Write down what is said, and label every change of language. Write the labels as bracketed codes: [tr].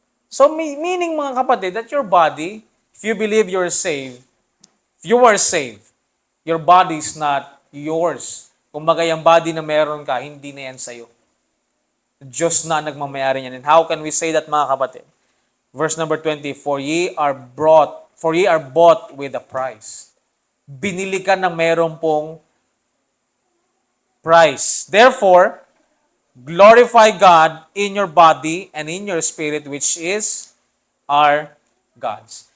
[en] So meaning [tl] mga kapatid, [en] that your body, if you believe you're saved, if you are saved, your body is not yours. [tl] Kumbaga yung body na meron ka, hindi na yan sa'yo. Diyos na nagmamayari niyan. [en] And how can we say that [tl] mga kapatid? [en] Verse number 20, for ye are bought with a price. [tl] Binili ka ng meron pong price. [en] Therefore, glorify God in your body and in your spirit, which is our God's.